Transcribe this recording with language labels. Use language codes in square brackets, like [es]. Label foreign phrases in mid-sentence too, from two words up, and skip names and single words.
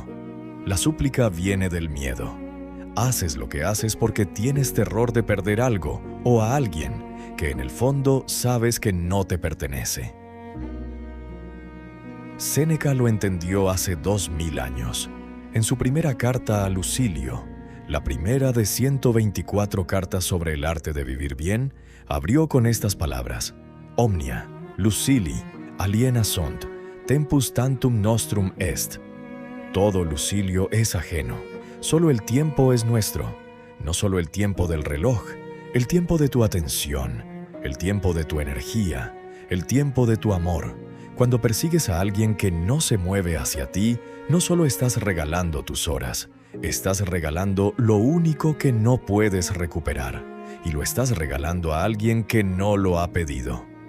[es] La súplica viene del miedo. Haces lo que haces porque tienes terror de perder algo o a alguien que en el fondo sabes que no te pertenece. Séneca lo entendió hace 2000 años. En su primera carta a Lucilio, la primera de 124 cartas sobre el arte de vivir bien, abrió con estas palabras: [la] Omnia, Lucili, aliena sunt, tempus tantum nostrum est. [es] Todo, Lucilio, es ajeno. Solo el tiempo es nuestro. No solo el tiempo del reloj, el tiempo de tu atención, el tiempo de tu energía, el tiempo de tu amor. Cuando persigues a alguien que no se mueve hacia ti, no solo estás regalando tus horas, estás regalando lo único que no puedes recuperar, y lo estás regalando a alguien que no lo ha pedido.